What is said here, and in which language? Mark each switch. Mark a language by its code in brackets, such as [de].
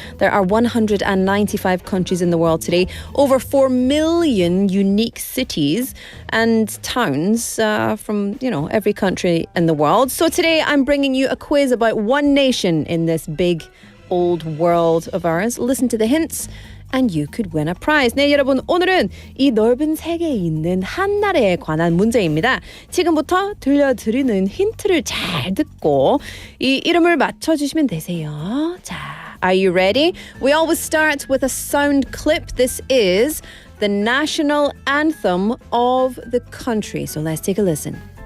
[en] There are 195 countries in the world today, over 4 million unique cities and towns from, every country in the world. So today I'm bringing you a quiz about one nation in this big old world of ours. Listen to the hints and you could win a prize. [ko] 네, 여러분, 오늘은 이 넓은 세계에 있는 한 나라에 관한 문제입니다. 지금부터 들려드리는 힌트를 잘 듣고 이 이름을 맞춰주시면 되세요. [en] 자, are you ready? We always start with a sound clip. This is the national anthem of the country. So let's take a listen.